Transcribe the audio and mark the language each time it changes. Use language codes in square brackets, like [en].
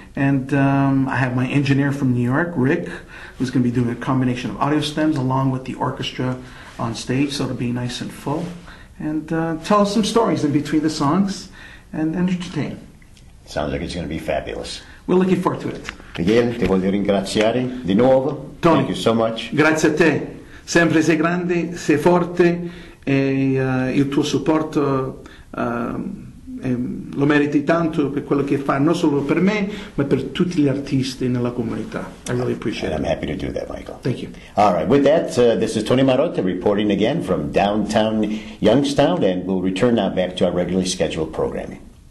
[en] And I have my engineer from New York, Rick, who's going to be doing a combination of audio stems along with the orchestra on stage, so it'll be nice and full. And tell us some stories in between the songs and entertain. Sounds like it's going to be fabulous. We're looking forward to it. [it] Micheal, ti voglio ringraziare di nuovo. [en] Tony, thank you so much. [it] Grazie a te. Sempre sei grande, sei forte e il tuo supporto lo meriti tanto per quello che fa, non solo per me, ma per tutti gli artisti nella comunità. [en] I really appreciate it. I'm happy to do that, Michael. Thank you. All right, with that, this is Tony Marotta reporting again from downtown Youngstown, and we'll return now back to our regularly scheduled programming.